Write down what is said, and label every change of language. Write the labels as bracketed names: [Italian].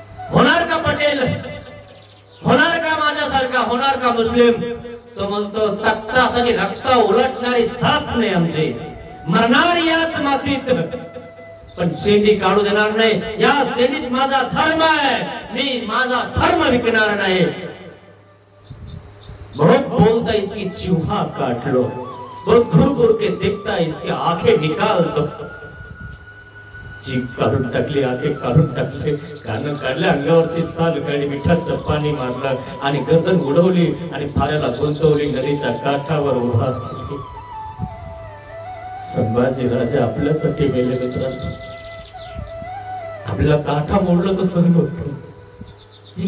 [Marathi] होणार का पटेल? होणार का माझ्यासारखा? होणार का मुस्लिम? तो म्हणतो, तख्तासाठी रक्त उलटणारी जात नाही आमची, मरणार याच मातीत, पण शेंडी काढू देणार नाही. या शेंडीत माझा धर्म आहे, मी माझा धर्म विकणार नाही. [Hindi] बहुत बोलता इसकी चूहा काट लो, बहुत घूर घूर के देखता इसके आंखें निकाल दो. [Marathi] जीभ काढून टाकली, आंखें काढून टाकले, कान काढले, अंगावरची साल काढली, मिठाचं पाणी मारलं आणि गर्दन उडवली आणि फाऱ्याला गुंतवली, नदीच्या काठावर उभा. संभाजी राजा आपल्यासाठी मेले मित्रांनो. आपल्याला काठा मोडलं तर सहन होत नाही.